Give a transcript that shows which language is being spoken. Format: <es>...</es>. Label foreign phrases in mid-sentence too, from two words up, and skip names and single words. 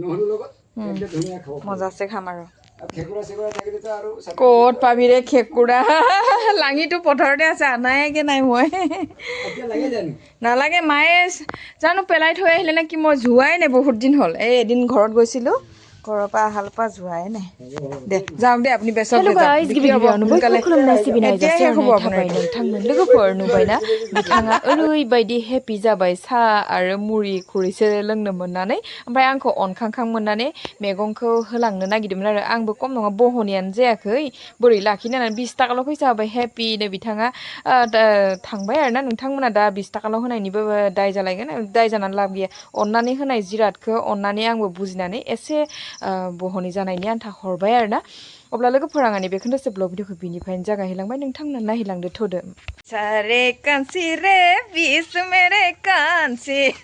<as>মজাছে খাম আৰু ক'ত পাবি ৰে খেকুৰা লাঙিটো পথাৰতে আছে আনাইগে নাই মই নালাগে মায়ে জানো পেলাই থৈ আহিলে নে কি মই যোৱাই নাই বহুত দিন হ'ল এই এদিন ঘৰত গৈছিলোঁ ঘৰৰ পৰা আহাল পৰা যোৱাই নাই দে যাওক দে আপুনি বেচক</as> <brx>लोगोफोर नुबायना बिथाङा ओरैबायदि हेपि जाबाय साहा आरो मुरि खुरैसे लोंनो मोननानै ओमफ्राय आंखौ अनखांखां मोननानै मैगंखौ होलांनो नागिरदोंमोन आरो आंबो खम नङा बहनियानो जायाखै बोरै लाखिनो होननानै 20 टाकाल' फैसा होबाय हेपिनो बिथाङा थांबाय आरोना नोंथांमोना दा 20 टाकाल' होनायनिबो दाय जालायगोन दाय जानानै लाब गैया अननानै होनाय जिरादखौ अननानै आंबो बुजिनानै एसे बहनि जानायनि आन्था हरबाय आरोना अब्ला लोगोफोर आं बे खोन्दोसे ब्लग भिडिअखौ बिनिफ्रायनो जागायलांबाय नोंथांमोना नायलांदो थ'दो सारे कांसी रे बीस मेरे कांसी</brx>